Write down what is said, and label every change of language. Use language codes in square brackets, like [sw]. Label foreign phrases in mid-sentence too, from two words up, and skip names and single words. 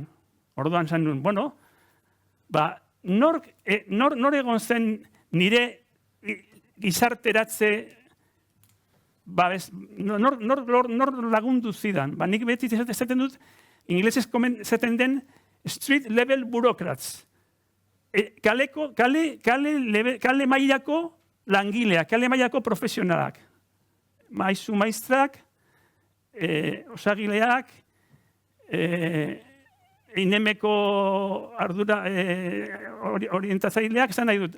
[eu] Orduan zan nuen, nor egon zen nire gizarteratze, nor lagundu zidan. Nik beti esaten dut, inglesez esaten den [en] street level bureaucrats. [eu] kale mailako langileak, kale mailako profesionalak, maizu maistrak, osagileak, inemeko ardura orientatzaileak, esan nahi dut,